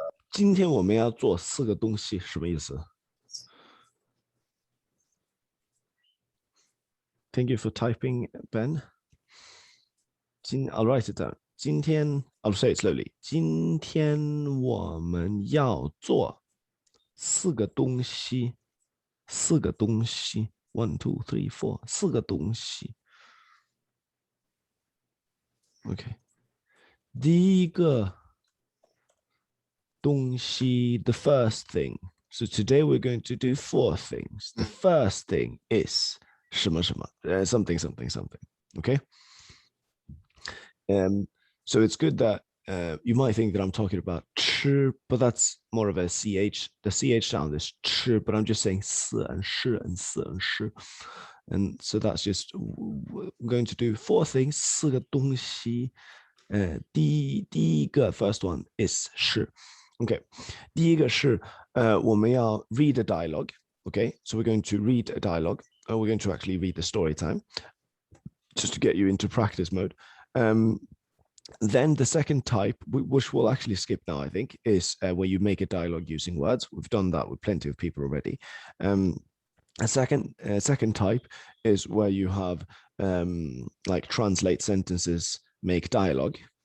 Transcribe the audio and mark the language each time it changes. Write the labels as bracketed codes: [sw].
[zh] 今天我们要做4个东西，什么意思？ [en] Thank you for typing, Ben. I'll write it down. [zh] 今天 [en] I'll say it slowly. [zh] 今天我们要做四个东西。 1, 2, 3, 4. 四个东西。 [en] OK. [zh] 第一个东西 [en] the first thing. So today we're going to do 4 things. The first thing is [zh] 什么什么, [en] something, something, something. Okay. So it's good that you might think that I'm talking about 吃, but that's more of a ch. The ch sound is 吃, but I'm just saying 四 and 是 and 四 and 是. And so that's just we're going to do 4 things. [zh] 四个东西。第一个 [en] first one is 是。 Okay. [zh] 第一个是我们要 [en] read a dialogue. Okay. So we're going to read a dialogue. We're going to actually read the story time just to get you into practice mode. Then the second type, which we'll actually skip now, I think, is where you make a dialogue using words. We've done that with plenty of people already. A second type is where you have like translate sentences, make dialogue.